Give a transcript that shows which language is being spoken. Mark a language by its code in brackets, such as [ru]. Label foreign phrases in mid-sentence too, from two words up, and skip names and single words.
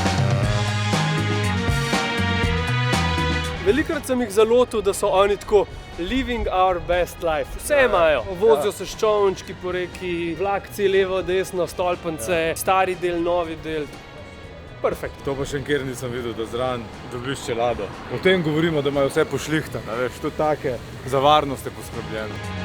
[sl] Velikokrat sem jih zalotil, da so oni tako [en] living our best life. [sl] Vse imajo. Vozijo se s čolnčki po reki, vlakci levo, desno, stolpence, stari del, novi del. Perfekt. To pa še nikjer nisem videl, da zraven dobiš čelado. O tem govorimo, da imajo vse pošlihtano, veš, to take, za varnost je poskrbljeno.